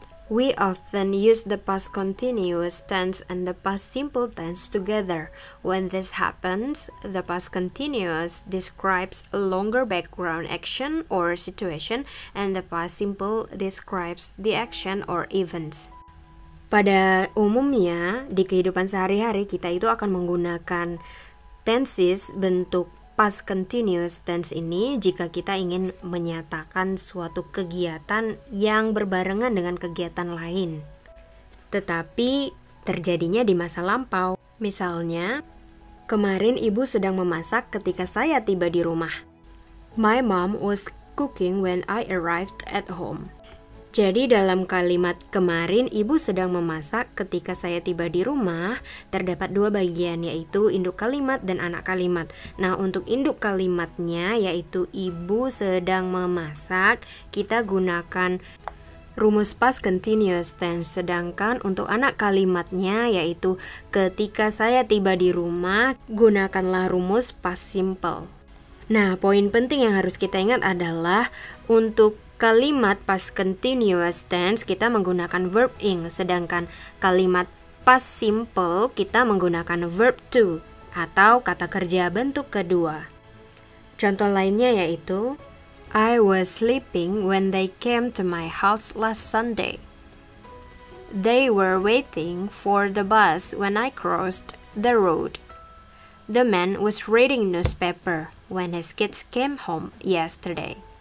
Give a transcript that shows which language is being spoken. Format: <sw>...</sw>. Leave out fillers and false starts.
<en>We often use the past continuous tense and the past simple tense together. When this happens, the past continuous describes a longer background action or situation, and the past simple describes the action or events.</en> <id>Pada umumnya, di kehidupan sehari-hari kita itu akan menggunakan tenses bentuk past continuous tense ini jika kita ingin menyatakan suatu kegiatan yang berbarengan dengan kegiatan lain, tetapi terjadinya di masa lampau. Misalnya, kemarin ibu sedang memasak ketika saya tiba di rumah.</id> <en>My mom was cooking when I arrived at home.</en> <id>Jadi dalam kalimat kemarin ibu sedang memasak ketika saya tiba di rumah, terdapat dua bagian, yaitu induk kalimat dan anak kalimat. Nah, untuk induk kalimatnya yaitu ibu sedang memasak, kita gunakan rumus past continuous tense. Sedangkan untuk anak kalimatnya yaitu ketika saya tiba di rumah, gunakanlah rumus past simple. Nah, poin penting yang harus kita ingat adalah untuk kalimat past continuous tense kita menggunakan verb ing, sedangkan kalimat past simple kita menggunakan verb to atau kata kerja bentuk kedua. Contoh lainnya yaitu</id> <en>I was sleeping when they came to my house last Sunday. They were waiting for the bus when I crossed the road. The man was reading newspaper when his kids came home yesterday.</en>